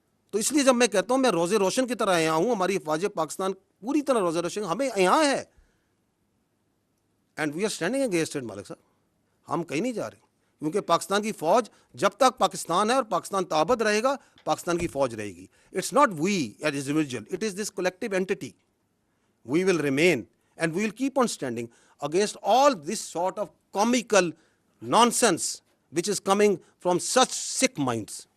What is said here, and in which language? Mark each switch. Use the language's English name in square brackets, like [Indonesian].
[Urdu] تو اس لیے جب میں کہتا ہوں میں روزے روشن کی طرح آیا ہوں, ہماری افواج پاکستان پوری طرح روزے روشن ہمیں یہاں ہے, [English] And we are standing against it. [Urdu] مالک صاحب ہم کہیں نہیں جا رہے, کیونکہ پاکستان کی فوج جب تک پاکستان ہے اور پاکستان تابد رہے گا پاکستان کی فوج رہے گی. [English] It's not we as individual, it is this collective entity. We will remain and we will keep on standing against all this sort of comical nonsense which is coming from such sick minds.